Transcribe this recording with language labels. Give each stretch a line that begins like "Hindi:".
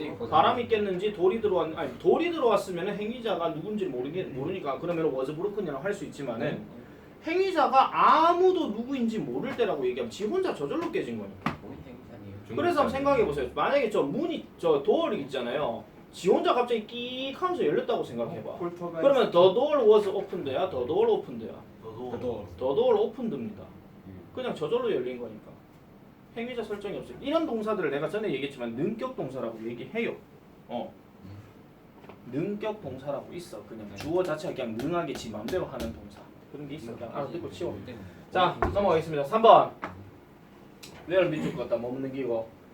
Korean: 바람이 깼는지 돌이 들어왔으면 행위자가 누군지 모르니까 그러면
English: was broken
Korean: 이라고 할 수 있지만은 행위자가 아무도 누구인지 모를 때라고 얘기하면 지 혼자 저절로 깨진 거니까. 그래서 한번 생각해 보세요. 만약에 저 문이 저 도어리 있잖아요. 지 혼자 갑자기 끽 하면서 열렸다고 생각해 봐. 그러면
English: the door was opened야, the door opened야.
Korean: 너도.
English: the door opened입니다.
Korean: 그냥 저절로 열린 거니까. 행위자 설정이 없어요. 이런 동사들을 내가 전에 얘기했지만 능격 동사라고 얘기해요. 능격 동사라고 있어. 그냥 주어 자체가 그냥 능하게 지 맘대로 하는 동사. 그런 게 있어. 그냥 알아듣고 치워. 자, 넘어가겠습니다. 3번. 레알 밑줄 것 같다. 뭐 넘기고.